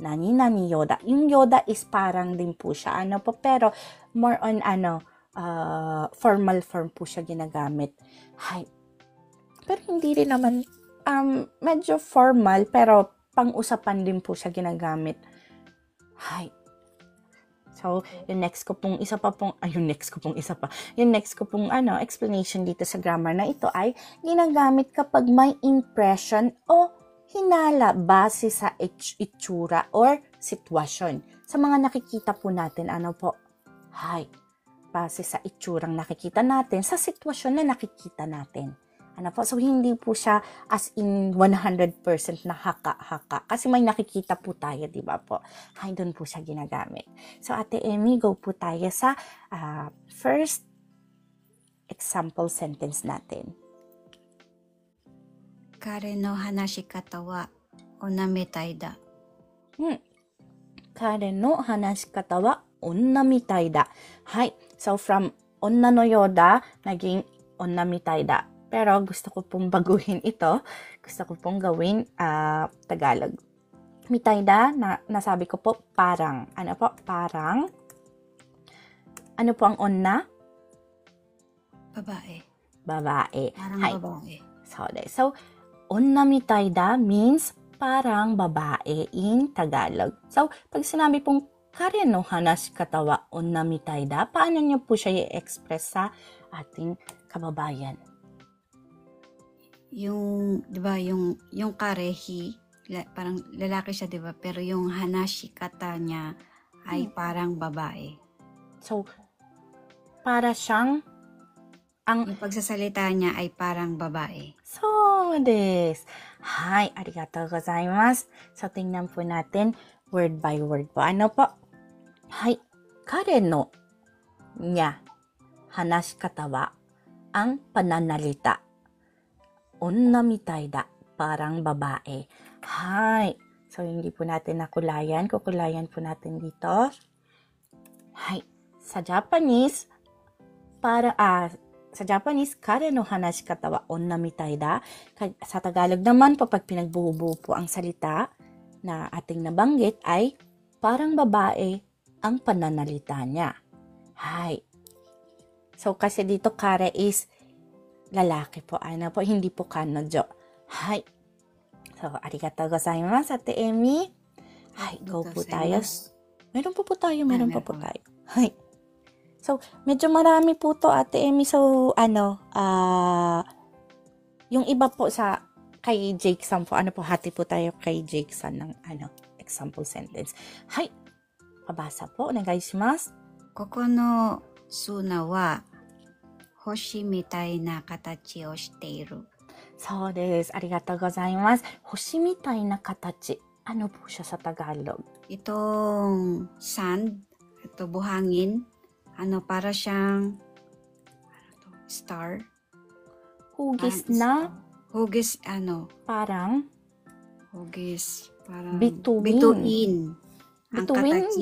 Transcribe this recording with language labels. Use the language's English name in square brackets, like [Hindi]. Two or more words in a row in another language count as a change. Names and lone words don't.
[Japanese] なになにようだ. [Filipino] Yung yoda is parang din po siya. Ano po, pero [English] more on formal form [Filipino] po siya ginagamit. Hay. Pero hindi rin naman medyo formal, pero pang-usapan din po siya ginagamit. Hay. So, yung next ko pong explanation dito sa grammar na ito ay ginagamit kapag may impression o hinala base sa itsura or sitwasyon. Sa mga nakikita po natin, base sa itsurang nakikita natin, sa sitwasyon na nakikita natin. So hindi po siya as in 100% na haka-haka. Kasi may nakikita po tayo, di ba po? Doon po siya ginagamit. So, Ate Emmy, go po tayo sa first example sentence natin. [Japanese] 彼の話し方は女みたいだ. 彼の話し方は女みたいだ. [Filipino] So from [Japanese] 女のようだ, [Filipino] naging [Japanese] 女みたいだ. [Filipino] Pero gusto ko pong baguhin ito. Gusto ko pong gawin Tagalog. Mitayda, nasabi ko po, parang. Ano po? Parang. Ano po ang onna? Babae. Babae. Parang babae. So, [Japanese] 女みたいだ [Filipino] means parang babae in Tagalog. So, pag sinabi pong [Japanese] 彼の話し方は女みたいだ, [Filipino] paano niyo po siya i-express sa ating kababayan? Yung, di ba, yung karehi, parang lalaki siya, di ba? Pero yung hanashikata niya ay parang babae. So, para siyang yung pagsasalita niya ay parang babae. [Japanese] そうです. ありがとうございます. [Filipino] So, tingnan po natin [English] word by word [Filipino] po. Ano po? [Japanese] 彼の [Filipino] niya [Japanese] 話し方は [Filipino] ang pananalita. [Japanese] 女みたいだ, [Filipino] parang babae. So hindi po natin nakulayan. Kukulayan po natin dito. Sa Japanese, [Japanese] 彼の話し方は女みたいだ. [Filipino] Sa Tagalog naman, pag pinagbubuo po ang salita na ating nabanggit ay parang babae ang pananalita niya. So kasi dito kare is lalaki po, hindi po kanojo. [Japanese] So, ありがとうございます, [Filipino] Ate Emmy. Go po tayo. Meron pa po tayo. So, medyo marami po to, Ate Emmy. So, yung iba po sa kay Jakesan po, hati po tayo kay Jakesan ng, example sentence. Pabasa po, [Japanese] onegaishimasu. ここの砂は星みたいな形をしている. そうです. ありがとうございます. 星みたいな形. [Filipino] Ano po siya sa Tagalog? Itong sand, ito buhangin, para siyang star. Hugis parang bituin. Ang katachi